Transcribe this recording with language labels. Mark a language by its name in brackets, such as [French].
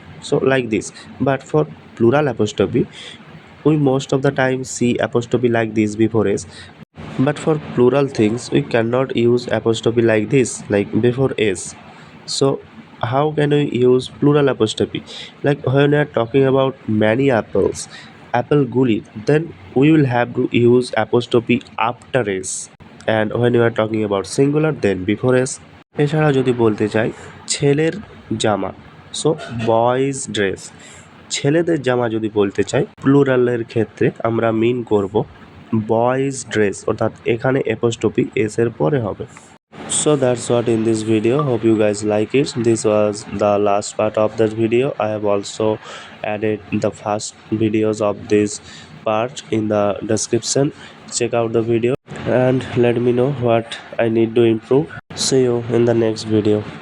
[English] So like this, but for plural apostrophe we most of the time see apostrophe like this before s, but for plural things we cannot use apostrophe like this, like before s. So how can we use plural apostrophe? Like when we are talking about many apples, apple [Bangla] guli, [English] then we will have to use apostrophe after s, and when we are talking about singular then before s. [Bangla] এছাড়া যদি বলতে চাই ছেলের জামা, [English] So boys dress. [Bangla] ছেলেদের জামা যদি বলতে চাই প্লুরালের ক্ষেত্রে আমরা মিন করব বয়েজ ড্রেস, অর্থাৎ এখানে অ্যাপোস্ট্রফি এস এর পরে হবে। [English] So that's what in this video. Hope you guys like it. This was the last part of that video. I have also added the first videos of this part in the description. Check out the video and let me know what I need to improve. See you in the next video.